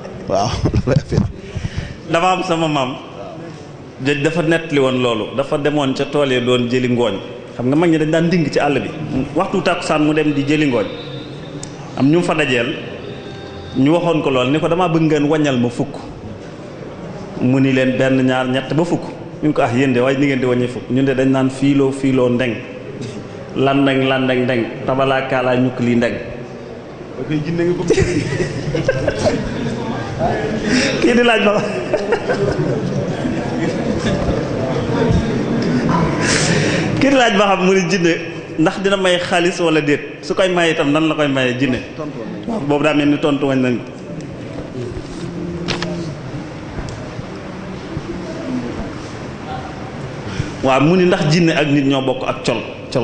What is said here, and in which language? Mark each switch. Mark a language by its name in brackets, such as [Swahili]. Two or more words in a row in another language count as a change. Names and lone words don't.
[Wolof] dafa am sama maam joj dafa nettali woon loolu dafa demoon ca tool yi doon jëli ngooñ xam nga mag ñi dañ daan ding ci àll bi waxtu tàkkusaan mu dem di jëli ngooñ am ñu fa dajeel ñu waxoon ko lool ni ko damaa bëgg ngeen waññal ma fukk mu ni leen benn ñaar ñett ba fukk ñu ko yéen de waaye ni ngeen di wàññi fukk ñun de dañ naan fiiloo ndeng landeng ndeng tabalaa kaalaa ñukk lii ndeng kii di laaj ba kii di laaj ba xam mu ni jinne ndax dina may xaalis wala déet su koy may itam nan la koy maye jinne waaw boobu daa mel ni tontu wañ nañ waaw mu ni ndax jinne ak nit ñoo bokk ak col